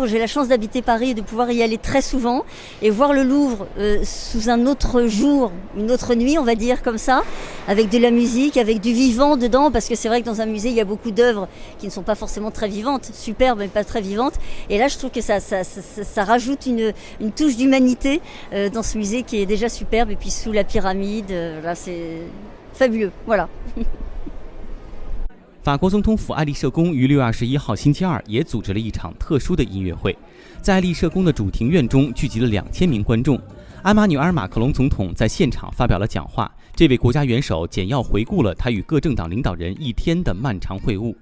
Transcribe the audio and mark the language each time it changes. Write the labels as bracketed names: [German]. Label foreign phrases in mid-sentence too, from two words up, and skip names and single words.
[French] J'ai la chance d'habiter Paris et de pouvoir y aller très souvent. Et voir le Louvre sous un autre jour, une autre nuit, on va dire comme ça, avec de la musique, avec du vivant dedans, parce que c'est vrai que dans un musée, il y a beaucoup d'œuvres qui ne sont pas forcément très vivantes, superbes mais pas très vivantes. Et là, je trouve que ça rajoute une touche d'humanité dans ce musée qui est déjà superbe. Et puis sous la pyramide, là, c'est fabuleux. Voilà. [Chinese] 法国总统府爱丽舍宫于6月21号星期二也组织了一场特殊的音乐会，在爱丽舍宫的主庭院中聚集了2000名观众。埃马纽尔·马克龙总统在现场发表了讲话，这位国家元首简要回顾了他与各政党领导人一天的漫长会晤。